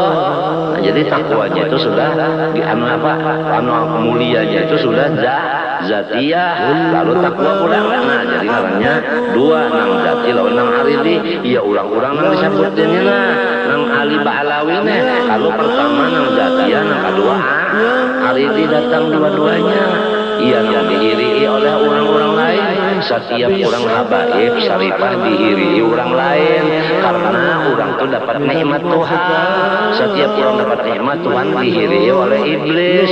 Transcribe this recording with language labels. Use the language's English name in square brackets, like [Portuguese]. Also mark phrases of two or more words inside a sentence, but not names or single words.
[Indonesian] Nah, jadi takwanya itu sudah di mulianya itu sudah zatiyah, lalu takwa pulang. Nah, jadi namanya dua, nang zati lawan nang aridi. Ya ulang-ulang nang disebutnya nang Ali Ba'lawi nih. Kalau pertama nang zatiyah, nang kedua aridi datang dua-duanya. Ia yang diiringi oleh orang-orang lain. Setiap orang habaib Syarifah diiringi orang lain karena orang itu dapat nikmat Tuhan. Setiap orang dapat nikmat Tuhan diiringi oleh iblis.